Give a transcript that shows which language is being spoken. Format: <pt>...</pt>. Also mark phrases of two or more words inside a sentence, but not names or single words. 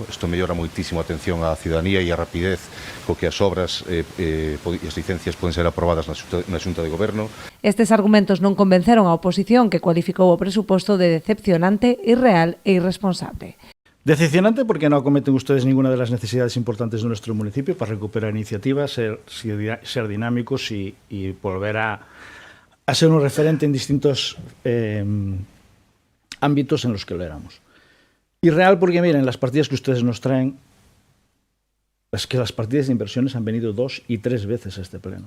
<gl>Isto mellora moitísimo a atención á ciudadanía e a rapidez co que as obras e as licencias poden ser aprobadas na Xunta de Goberno. Estes argumentos non convenceron a oposición, que cualificou o presuposto de decepcionante, irreal e irresponsable.</gl> <es>Decepcionante porque no acometen ustedes ninguna de las necesidades importantes de nuestro municipio para recuperar iniciativas, ser dinámicos y volver a ser un referente en distintos ámbitos en los que lo éramos. Irreal porque, miren, las partidas que ustedes nos traen, es que las partidas de inversiones han venido 2 y 3 veces a este pleno.</es>